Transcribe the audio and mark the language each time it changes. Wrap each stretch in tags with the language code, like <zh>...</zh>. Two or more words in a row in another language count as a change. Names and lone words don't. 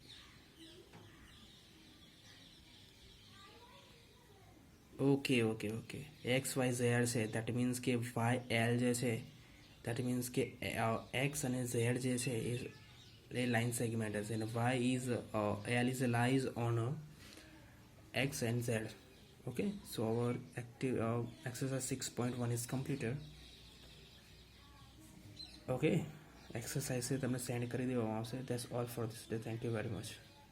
<gu>Okay, XYZ છે,</gu> <en>that means</en> <gu>કે YL જે છે,</gu> <en>that means</en> <gu>કે X અને Z જે છે એ</gu> <en>line segment</en> <gu>હશે, અને</gu> <en>Y is L is lies on X and Z. Okay, so our active exercise 6.1 is completed.</en> <gu>Okay, exercise તમને સેન્ડ કરી દેવામાં આવશે.</gu> <en>That's all for this day. Thank you very much.</en>